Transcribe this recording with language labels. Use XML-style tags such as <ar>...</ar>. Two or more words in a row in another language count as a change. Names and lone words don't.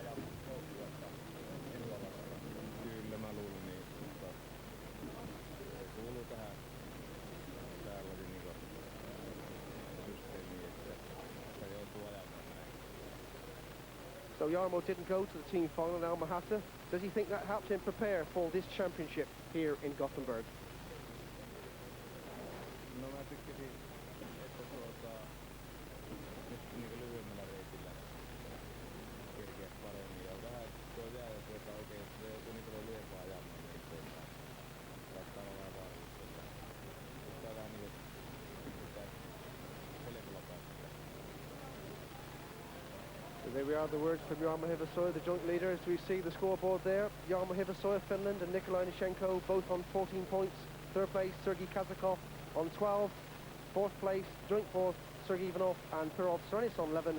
<en>So Jarmo didn't go to the team final in Alma-Ata. Does he think that helped him prepare for this championship here in Gothenburg?</en> <fi>No, mä tykkäsin, että nyt niinku lyhyemmällä reitillä kerkeäs paremmin. Ja vähän tuo jää, oikein, se joutui niin paljon lyhyempää ajamaan eteenpäin. Saattaa olla vähän vaarallista. Mutta vähän niinku helpolla päästä.</fi> <en>So there we are, the words from Jarmo Hirvasoja, the joint leader, as we see the scoreboard there. Jarmo Hirvasoja, Finland, and Nikolai Nischenko both on 14 points. Third place, Sergei Kazakov on 12. Fourth place, joint fourth, Sergey Ivanov and Per-Olof Serenius on 11.</en>